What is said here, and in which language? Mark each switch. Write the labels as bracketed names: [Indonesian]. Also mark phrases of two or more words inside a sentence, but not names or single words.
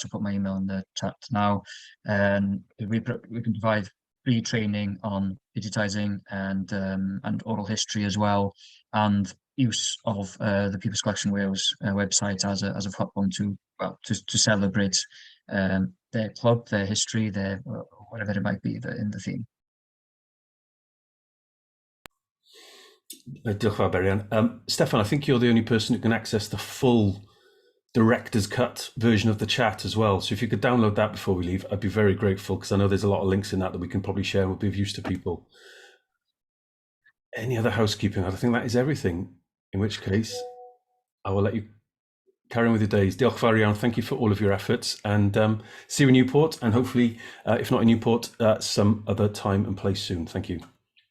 [English] I'll put my email in the chat now. We can provide free training on digitising and oral history as well, and use of the People's Collection Wales website as a platform to celebrate their club, their history, their whatever it might be in the theme. [Welsh] Diolch yn fawr, Berian. [English] Stefan, I think you're the only person who can access the full director's cut version of the chat as well. So if you could download that before we leave, I'd be very grateful, because I know there's a lot of links in that we can probably share and would be of use to people. Any other housekeeping? I think that is everything. In which case, I will let you carry on with your days. [Welsh] Diolch yn fawr iawn. [English] Thank you for all of your efforts, and see you in Newport, and hopefully, if not in Newport, some other time and place soon. Thank you.